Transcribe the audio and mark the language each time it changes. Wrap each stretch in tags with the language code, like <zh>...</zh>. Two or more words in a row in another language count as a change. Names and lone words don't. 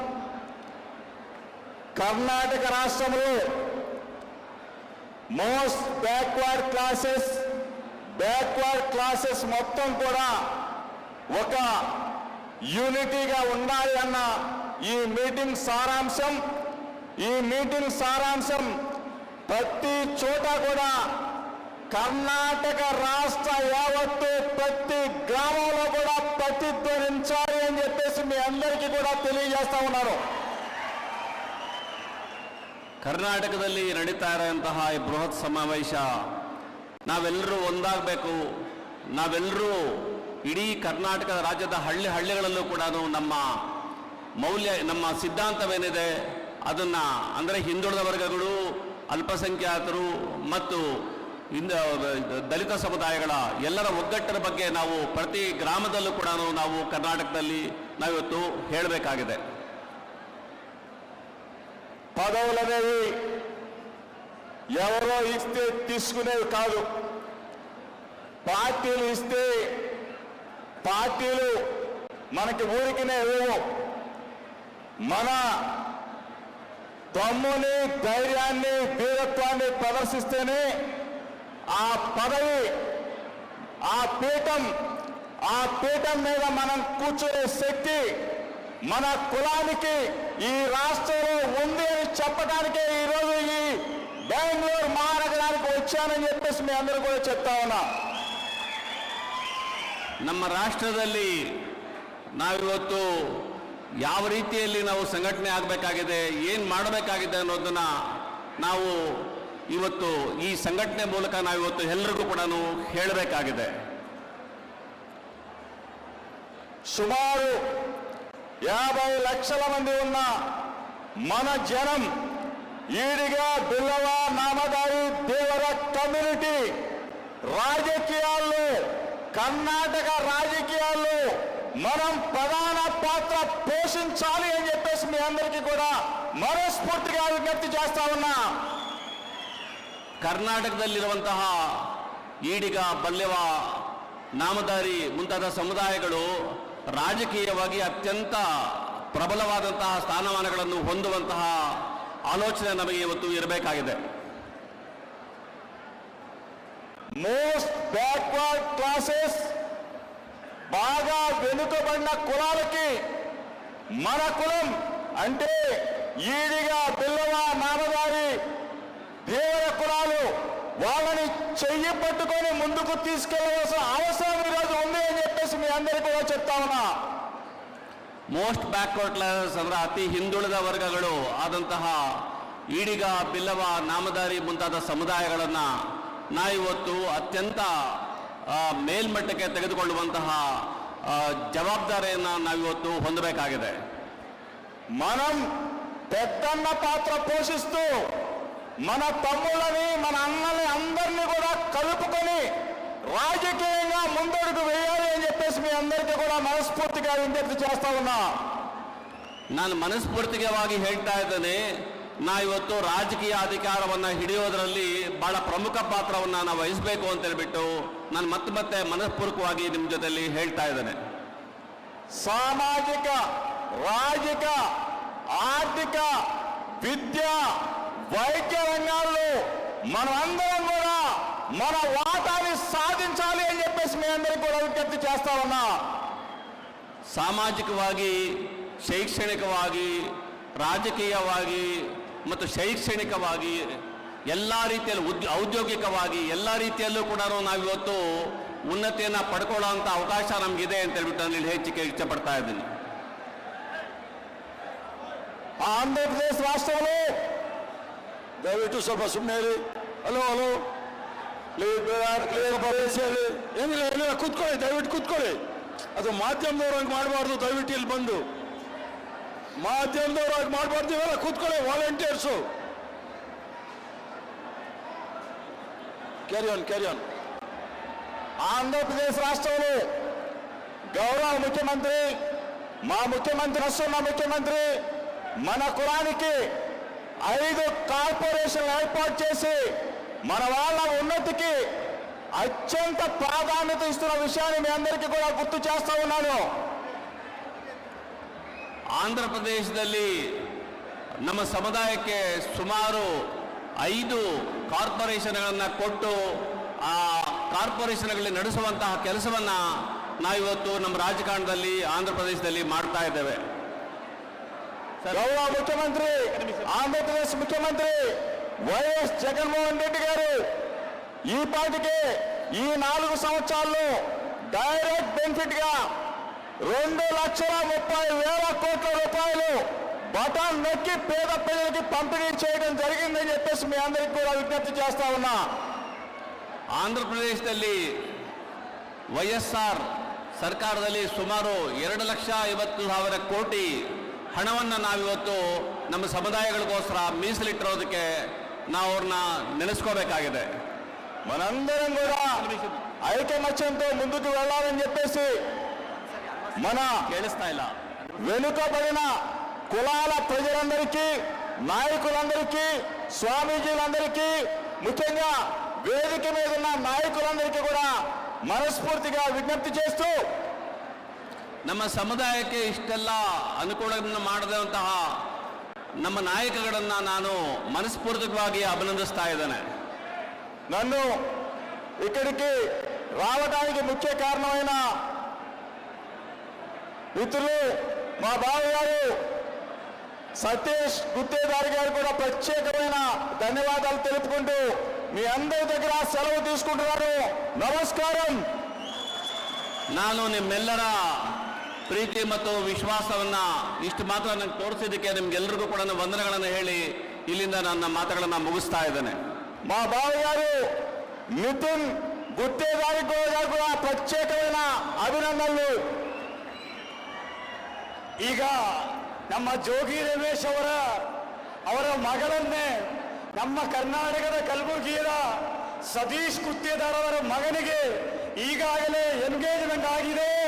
<te>కర్ణాటక రాష్ట్రంలో</te> <en>most backward classes</en> <te>మొత్తం కూడా ఒక యూనిటీగా ఉండాలి అన్న ఈ మీటింగ్ సారాంశం ప్రతి చోట కూడా కర్ణాటక రాష్ట్ర యావత్తు ప్రతి గ్రామంలో కూడా ప్రతిధ్వనించాలి అని చెప్పేసి మీ అందరికీ కూడా తెలియజేస్తా ఉన్నాను.</te> <kn>ಕರ್ನಾಟಕದಲ್ಲಿ ನಡೀತಾ ಇರುವಂತಹ ಈ ಬೃಹತ್ ಸಮಾವೇಶ ನಾವೆಲ್ಲರೂ ಒಂದಾಗಬೇಕು. ನಾವೆಲ್ಲರೂ ಇಡೀ ಕರ್ನಾಟಕದ ರಾಜ್ಯದ ಹಳ್ಳಿಗಳಲ್ಲೂ ಕೂಡ ನಮ್ಮ ಸಿದ್ಧಾಂತವೇನಿದೆ ಅದನ್ನು, ಅಂದರೆ ಹಿಂದುಳಿದ ವರ್ಗಗಳು, ಅಲ್ಪಸಂಖ್ಯಾತರು ಮತ್ತು ದಲಿತ ಸಮುದಾಯಗಳ ಎಲ್ಲರ ಒಗ್ಗಟ್ಟಿನ ಬಗ್ಗೆ ನಾವು ಪ್ರತಿ ಗ್ರಾಮದಲ್ಲೂ ಕೂಡ ನಾವು ಕರ್ನಾಟಕದಲ್ಲಿ ನಾವಿವತ್ತು ಹೇಳಬೇಕಾಗಿದೆ.</kn> <te>పదవులనేవి ఎవరో ఇస్తే తీసుకునేవి కాదు. పార్టీలు ఇస్తే పార్టీలు మనకి ఊరికినే ఇవ్వవు. మన దమ్ముని, ధైర్యాన్ని, వీరత్వాన్ని ప్రదర్శిస్తేనే ఆ పదవి, ఆ పీఠం మీద మనం కూర్చునే శక్తి మన కులానికి ఈ రాష్ట్రంలో ఉంది అని చెప్పడానికే ఈరోజు ఈ బెంగళూరు మహానగరానికి వచ్చానని చెప్పేసి మీ అందరూ కూడా చెప్తా ఉన్నా.</te> <kn>ನಮ್ಮ ರಾಷ್ಟ್ರದಲ್ಲಿ ನಾವಿವತ್ತು ಯಾವ ರೀತಿಯಲ್ಲಿ ನಾವು ಸಂಘಟನೆ ಆಗಬೇಕಾಗಿದೆ, ಏನು ಮಾಡಬೇಕಾಗಿದೆ ಅನ್ನೋದನ್ನ ನಾವು ಇವತ್ತು ಈ ಸಂಘಟನೆ ಮೂಲಕ ನಾವಿವತ್ತು ಎಲ್ಲರಿಗೂ ಕೂಡ ಹೇಳಬೇಕಾಗಿದೆ.</kn> <te>సుమారు 50 లక్షల మంది ఉన్న మన జనం, ఈడిగా, బిల్లవ, నామదారి, దేవర కమ్యూనిటీ రాజకీయాల్లో, కర్ణాటక రాజకీయాల్లో మనం ప్రధాన పాత్ర పోషించాలి అని చెప్పేసి మీ అందరికీ కూడా మనస్ఫూర్తిగా విజ్ఞప్తి చేస్తా ఉన్నా.</te> <kn>ಕರ್ನಾಟಕದಲ್ಲಿರುವಂತಹ ಈಡಿಗ, ಬಲ್ಯವ, ನಾಮದಾರಿ ಮುಂತಾದ ಸಮುದಾಯಗಳು ರಾಜಕೀಯವಾಗಿ ಅತ್ಯಂತ ಪ್ರಬಲವಾದಂತಹ ಸ್ಥಾನಮಾನಗಳನ್ನು ಹೊಂದುವಂತಹ ಆಲೋಚನೆ ನಮಗೆ ಇವತ್ತು ಇರಬೇಕಾಗಿದೆ.</kn> <en>most backward classes,</en> <te>బాగా వెనుకబడిన కులాలకి మన కులం అంటే ఈడిగా, బిల్లవ, నామదారి, దేవర కులాలు వాళ్ళని చెయ్యి పట్టుకొని ముందుకు తీసుకెళ్లవలసిన అవసరం ఈరోజు ఉంది అని చెప్పేసి మీ అందరికీ కూడా చెప్తా ఉన్నా.</te> <en>most backward classes</en> <kn>ಅಂದ್ರೆ ಅತಿ ಹಿಂದುಳಿದ ವರ್ಗಗಳು ಆದಂತಹ ಈಡಿಗ, ಬಿಲ್ಲವ, ನಾಮದಾರಿ ಮುಂತಾದ ಸಮುದಾಯಗಳನ್ನು ನಾವಿವತ್ತು ಅತ್ಯಂತ ಮೇಲ್ಮಟ್ಟಕ್ಕೆ ತೆಗೆದುಕೊಳ್ಳುವಂತಹ ಜವಾಬ್ದಾರಿಯನ್ನು ನಾವಿವತ್ತು ಹೊಂದಬೇಕಾಗಿದೆ.</kn> <te>మనం పెద్దన్న పాత్ర పోషిస్తూ మన తమ్ముళ్ళని మన అన్నని అందరినీ కూడా కలుపుకొని రాజకీయంగా ముందడుగు వేయాలి అని చెప్పేసి మీ అందరికీ కూడా మనస్ఫూర్తిగా విజ్ఞప్తి చేస్తా ఉన్నా.</te> <kn>ನಾನು ಮನಸ್ಫೂರ್ತಿಕವಾಗಿ ಹೇಳ್ತಾ ಇದ್ದೇನೆ, ನಾ ಇವತ್ತು ರಾಜಕೀಯ ಅಧಿಕಾರವನ್ನು ಹಿಡಿಯೋದರಲ್ಲಿ ಬಹಳ ಪ್ರಮುಖ ಪಾತ್ರವನ್ನು ನಾವು ವಹಿಸಬೇಕು ಅಂತ ಹೇಳ್ಬಿಟ್ಟು ನಾನು ಮತ್ತೆ ಮನಸ್ಪೂರ್ವಕವಾಗಿ ನಿಮ್ಮ ಜೊತೆಲಿ ಹೇಳ್ತಾ ಇದ್ದೇನೆ.</kn> <te>సామాజిక రాజకీయ ఆర్థిక విద్య వైద్య రంగాల్లో మనం అందరం కూడా మన వాటాని సాధించాలి అని చెప్పేసి మీ అందరికీ కూడా విజ్ఞప్తి చేస్తా ఉన్నా.</te> <kn>ಸಾಮಾಜಿಕವಾಗಿ, ಶೈಕ್ಷಣಿಕವಾಗಿ, ರಾಜಕೀಯವಾಗಿ ಮತ್ತು ಶೈಕ್ಷಣಿಕವಾಗಿ ಎಲ್ಲ ರೀತಿಯಲ್ಲಿ ಔದ್ಯೋಗಿಕವಾಗಿ ಎಲ್ಲ ರೀತಿಯಲ್ಲೂ ಕೂಡ ನಾವಿವತ್ತು ಉನ್ನತಿಯನ್ನು ಪಡ್ಕೊಳ್ಳೋಂಥ ಅವಕಾಶ ನಮಗಿದೆ ಅಂತ ಹೇಳ್ಬಿಟ್ಟು ನಾನು ಇಲ್ಲಿ ಹೆಚ್ಚಿಗೆ ಇಷ್ಟಪಡ್ತಾ ಇದ್ದೀನಿ.</kn> <te>ఆంధ్రప్రదేశ్ రాష్ట్రంలో</te> <kn>ದಯವಿಟ್ಟು ಸ್ವಲ್ಪ ಸುಮ್ಮನೆ ಇರಿ. ಹಲೋ ಏನಿಲ್ಲ, ಕೂತ್ಕೊಳ್ಳಿ, ದಯವಿಟ್ಟು ಕೂತ್ಕೊಳ್ಳಿ. ಅದು ಮಾಧ್ಯಮದವ್ರು ಹಂಗೆ ಮಾಡಬಾರ್ದು. ದಯವಿಟ್ಟು ಇಲ್ಲಿ ಬಂದು ಮಾಧ್ಯಮದವ್ರು ಹಾಗೆ ಮಾಡಬಾರ್ದು. ಇವೆಲ್ಲ ಕೂತ್ಕೊಳ್ಳಿ, ವಾಲಂಟಿಯರ್ಸು.</kn> <en>carry on.</en> <te>ఆంధ్రప్రదేశ్ రాష్ట్రంలో గౌరవ ముఖ్యమంత్రి, మా ముఖ్యమంత్రి వస్తున్న ముఖ్యమంత్రి మన కులానికి 5 కార్పొరేషన్లు ఏర్పాటు చేసి మన వాళ్ళ ఉన్నతికి అత్యంత ప్రాధాన్యత ఇస్తున్న విషయాన్ని మీ అందరికీ కూడా గుర్తు చేస్తా ఉన్నాను.</te> <kn>ಆಂಧ್ರ ಪ್ರದೇಶದಲ್ಲಿ ನಮ್ಮ ಸಮುದಾಯಕ್ಕೆ ಸುಮಾರು 5 ಕಾರ್ಪೊರೇಷನ್ಗಳನ್ನು ಕೊಟ್ಟು ಆ ಕಾರ್ಪೊರೇಷನ್ಗಳಲ್ಲಿ ನಡೆಸುವಂತಹ ಕೆಲಸವನ್ನು ನಾವಿವತ್ತು ನಮ್ಮ ರಾಜಕಾರಣದಲ್ಲಿ ಆಂಧ್ರ ಪ್ರದೇಶದಲ್ಲಿ ಮಾಡ್ತಾ ಇದ್ದೇವೆ.</kn> <te>గౌరవ ముఖ్యమంత్రి, ఆంధ్రప్రదేశ్ ముఖ్యమంత్రి వైఎస్ జగన్మోహన్ రెడ్డి గారు ఈ పాటికే ఈ 4 సంవత్సరాల్లో</te> <en>direct benefit</en> <te>గా 2,30,000 కోట్ల రూపాయలు బటన్ నొక్కి పేద ప్రజలకి పంపిణీ చేయడం జరిగిందని చెప్పేసి మీ అందరికీ కూడా విజ్ఞప్తి చేస్తా ఉన్నా.</te> <kn>ಆಂಧ್ರ ಪ್ರದೇಶದಲ್ಲಿ ವೈಎಸ್ಆರ್ ಸರ್ಕಾರದಲ್ಲಿ ಸುಮಾರು 2,50,000 ಕೋಟಿ ಹಣವನ್ನು ನಾವಿವತ್ತು ನಮ್ಮ ಸಮುದಾಯಗಳಿಗೋಸ್ಕರ ಮೀಸಲಿಟ್ಟಿರೋದಕ್ಕೆ ನಾವು ಅವ್ರನ್ನ ನೆನೆಸ್ಕೋಬೇಕಾಗಿದೆ.</kn> <te>మనందరం కూడా ఐకమత్యంతో ముందుకు వెళ్ళాలని చెప్పేసి మన</te> <kn>ಕೇಳಿಸ್ತಾ ಇಲ್ಲ.</kn> <te>వెనుకబడిన కులాల ప్రజలందరికీ, నాయకులందరికీ, స్వామీజీలందరికీ, ముఖ్యంగా వేదిక మీద ఉన్న నాయకులందరికీ కూడా మనస్ఫూర్తిగా విజ్ఞప్తి చేస్తూ</te> <kn>ನಮ್ಮ ಸಮುದಾಯಕ್ಕೆ ಇಷ್ಟೆಲ್ಲ ಅನುಕೂಲವನ್ನು ಮಾಡದಂತಹ ನಮ್ಮ ನಾಯಕಗಳನ್ನು ನಾನು ಮನಸ್ಪೂರ್ವಕವಾಗಿ ಅಭಿನಂದಿಸ್ತಾ ಇದ್ದೇನೆ.</kn> <te>నన్ను ఇక్కడికి రావడానికి ముఖ్య కారణమైన మిత్రులు మా బావగారు సతీష్ గుత్తేదారి గారు కూడా ప్రత్యేకమైన ధన్యవాదాలు తెలుపుకుంటూ మీ అందరి దగ్గర సెలవు తీసుకుంటున్నారు. నమస్కారం.</te> <kn>ನಾನು ನಿಮ್ಮೆಲ್ಲರ ಪ್ರೀತಿ ಮತ್ತು ವಿಶ್ವಾಸವನ್ನು ಇಷ್ಟು ಮಾತ್ರ ನನಗೆ ತೋರಿಸಿದ್ದಕ್ಕೆ ನಿಮ್ಗೆಲ್ಲರಿಗೂ ಕೂಡ ವಂದನೆಗಳನ್ನು ಹೇಳಿ ಇಲ್ಲಿಂದ ನನ್ನ ಮಾತುಗಳನ್ನು ಮುಗಿಸ್ತಾ ಇದ್ದೇನೆ.</kn> <te>మా బావగారు ನಿತಿನ್ ಗುತ್ತೇದಾರಿ గారు కూడా ಪ್ರತ್ಯೇಕమైన ಅಭಿನಂದನೆಗಳು.</te> <kn>ಈಗ ನಮ್ಮ ಜೋಗಿ ರಮೇಶ್ ಅವರ ಮಗಳನ್ನೇ ನಮ್ಮ ಕರ್ನಾಟಕದ ಕಲಬುರಗಿಯ ಸತೀಶ್ ಗುತ್ತೇದಾರ್ ಅವರ ಮಗನಿಗೆ ಈಗಾಗಲೇ ಎಂಗೇಜ್ಮೆಂಟ್ ಆಗಿದೆ.</kn>